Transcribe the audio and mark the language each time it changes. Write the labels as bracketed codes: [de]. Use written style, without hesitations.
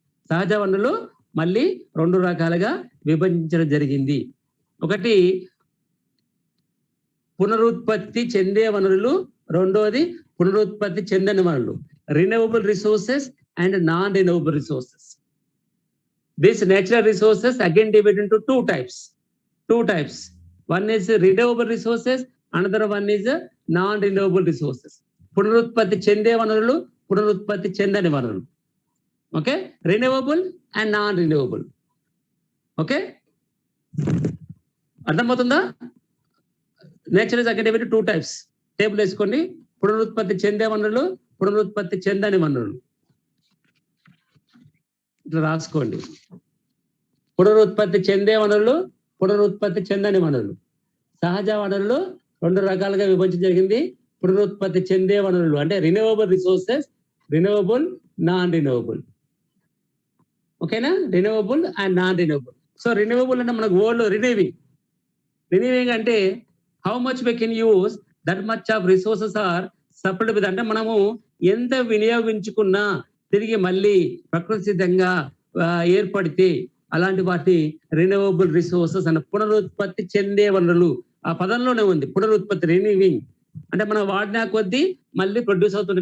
[te] సహజ వనరులు మళ్ళీ రెండు రకాలుగా విభజించడం జరిగింది. ఒకటి పునరుత్పత్తి చెందే వనరులు, రెండోది పునరుత్పత్తి చెందని వనరులు. [en] Renewable resources and non renewable resources. These natural resources again divided into two types. One is renewable resources, another one is non-renewable resources. [te] పునరుత్పత్తి చెందే వనరులు, పునరుత్పత్తి చెందని వనరులు. Okay, renewable and non-renewable. Okay, అర్థమవుతుందా? [en] Nature is again divided into two types. [te] Table వేసుకోండి. పునరుత్పత్తి చెందే వనరులు, పునరుత్పత్తి చెందని వనరులు. ఇట్లా రాసుకోండి. పునరుత్పత్తి చెందే వనరులు, పునరుత్పత్తి చెందని వనరులు. సహజ వనరులు రెండు రకాలుగా విభజించడం జరిగింది. పునరుత్పత్తి చెందే వనరులు అంటే renewable resources, renewable, non renewable. ఓకేనా? Renewable and non renewable. [en] so renewable [te] అంటే మనకు [en] Old renewing అంటే how much we can use that much of resources are supplied with. [te] అంటే మనము ఎంత వినియోగించుకున్నా తిరిగి మళ్ళీ ప్రకృతి సిద్ధంగా ఏర్పడితే అలాంటి వాటి రినవబుల్ రిసోర్సెస్ అంటే పునరుత్పత్తి చెందే వనరులు. ఆ పదంలోనే ఉంది పునరుత్పత్తి, రినీవింగ్. అంటే మనం వాడినా కొద్దీ మళ్ళీ ప్రొడ్యూస్ అవుతుంది.